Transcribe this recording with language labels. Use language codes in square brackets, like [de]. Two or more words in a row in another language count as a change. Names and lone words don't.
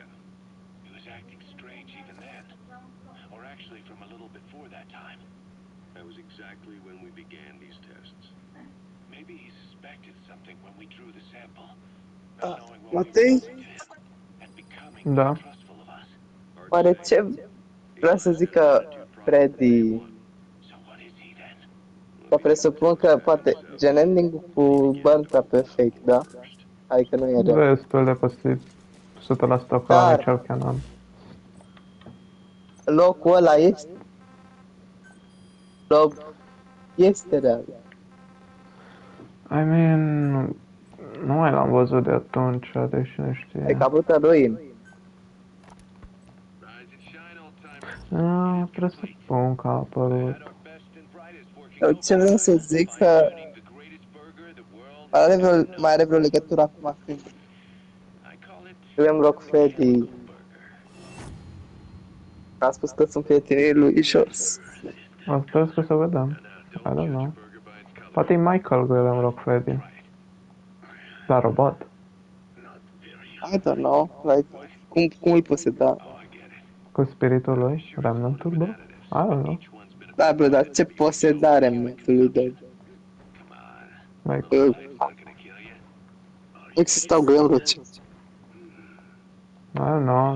[en] He was acting strange even then. Or actually from a little before that time. That was exactly when we began these tests. Maybe he suspected something when we drew the sample. Not knowing what we were Matei? doing to him. And becoming [ro] Da. [en] distrustful of us. [ro] Oare ce vrea să zică Freddy? [en] So what is he then? [ro] Că presupun că poate gen ending cu Berta pe fake, da? Adică nu e real. Destul de posibil. 100% că Dar- e cel canon. Locul ăla este... Este real. [en] I mean, [ro] nu mai l-am văzut de atunci, deși nu știu. Adică a avut ruin. Presupun că a apărut. Ce vreau să zic că... Mai are vreo legătură acum când... Avem Rock Freddy. A spus că sunt prietenii lui jos. Asta o să vedem. [en] I don't know. [ro] Poate e Michael cu el în Rock Freddy. La robot. [en] I don't know, like, [ro] cum îi poseda? Cu spiritul lui. Remnantul, bă? [en] I don't know. [ro] Da, bro, dar ce poseda remnantul lui de... [en] Like, [ro] Existau gânduri. [en] I don't know.